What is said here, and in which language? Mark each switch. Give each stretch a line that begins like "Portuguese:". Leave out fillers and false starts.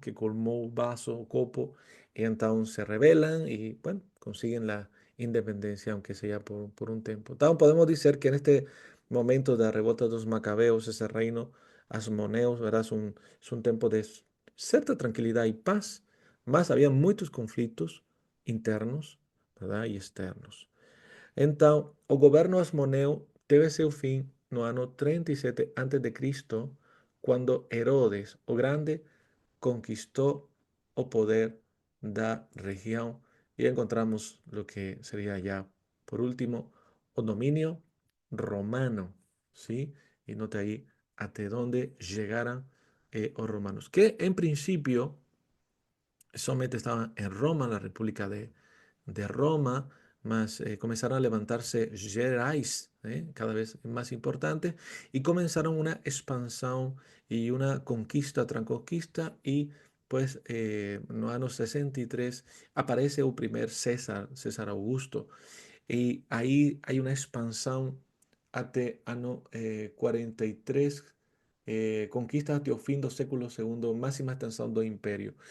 Spanish: Que colmó un vaso o copo y entonces se rebelan y, bueno, consiguen la independencia, aunque sea por un tiempo. Entonces podemos decir que en este momento de la revuelta de los macabeos, ese reino asmoneos, ¿verdad? Es un tiempo de cierta tranquilidad y paz, mas había muchos conflictos internos, ¿verdad? Y externos.
Portuguese: Então, o governo asmoneu teve seu fim no ano 37 a.C., quando Herodes o Grande conquistou o poder da região e encontramos
Spanish: lo que sería ya, por último,
Portuguese: o dominio romano, ¿sí?
Spanish: Y note ahí hasta dónde llegaran los romanos, que en principio solamente estaban en Roma, la República de Roma, mas comenzaron a levantarse Gerais, cada vez más importantes, y comenzaron una expansión y una conquista tras conquista, y pues en los años 63 aparece el primer César, César Augusto, y ahí hay una expansión hasta año 43, conquista hasta el fin del século segundo, máxima extensión del imperio.